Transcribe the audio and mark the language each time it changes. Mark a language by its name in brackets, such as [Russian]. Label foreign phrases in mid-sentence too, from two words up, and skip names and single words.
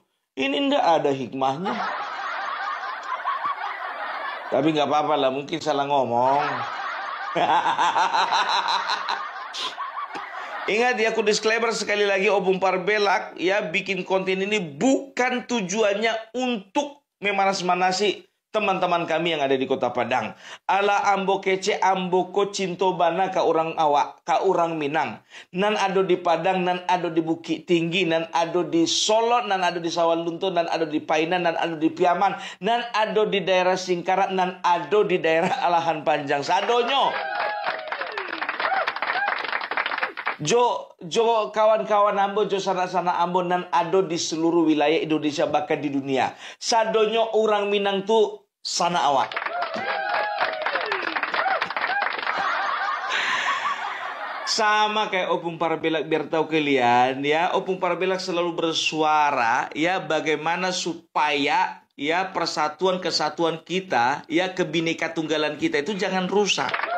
[Indonesian] Ini tidak ada hikmahnya. Tapi nggak apa-apa lah, mungkin salah ngomong. Ingat ya, aku disclaimer sekali lagi, Opung Parbelak ya bikin konten ini bukan tujuannya untuk memanas-manasi teman-teman kami yang ada di Kota Padang. [Minangkabau] Ala ambo kece ambo ko cinto bana ka orang awak, ka orang Minang. Nan ado di Padang, nan ado di Bukit Tinggi, nan ado di Solo, nan ado di Sawalunto, nan ado di Painan, nan ado di Piaman, nan ado di daerah Singkarak, nan ado di daerah Alahan Panjang. Sadonyo. Jo kawan-kawan ambo, jo sana-sana ambo nan ado di seluruh wilayah Indonesia bahkan di dunia. Sadonyo orang Minang tuh sana awak. [Indonesian] Sama kayak Opung Parbelak, biar tahu kalian ya, Opung Parbelak selalu bersuara ya bagaimana supaya ya persatuan kesatuan kita ya kebineka tunggalan kita itu jangan rusak.